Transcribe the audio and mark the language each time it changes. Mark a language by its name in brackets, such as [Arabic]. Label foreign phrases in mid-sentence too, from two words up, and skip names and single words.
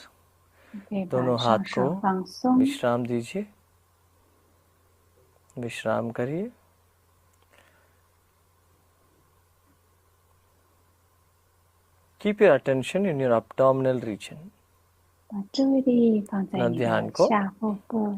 [Chinese] 可以把 [Hindi] दोनों [Chinese] 双 [Hindi] हाथ [Chinese] 手 [Hindi] को [Chinese] 放松， [Hindi] विश्राम दीजिए. विश्राम करिए. [English] Keep your attention in your abdominal region. [Chinese] 把注意力放在那你 [Hindi] ध्यान [Chinese] 的 [Hindi] को [Chinese] 下腹部，